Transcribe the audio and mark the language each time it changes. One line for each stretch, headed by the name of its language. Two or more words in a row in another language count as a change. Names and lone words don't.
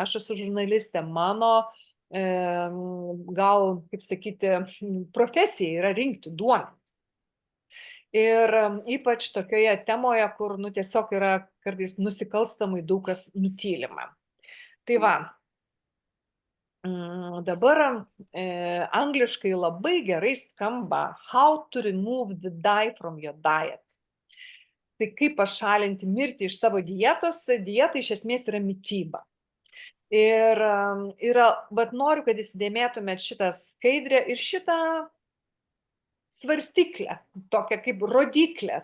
Lithuanian: Aš esu žurnalistė, mano gal, kaip sakyti, profesija yra rinkti duomenis. Ir ypač tokioje temoje, kur tiesiog yra kartais nusikalstamai daug kas nutylima. Tai va, dabar angliškai labai gerai skamba
English: How to remove the dye from your diet.
Lithuanian: Tai kaip pašalinti mirtį iš savo dietos, dieta iš esmės yra mityba. Ir bet noriu, kad įsidėmėtumėt šitą skaidrę ir šitą svarstyklę, tokią kaip rodiklę.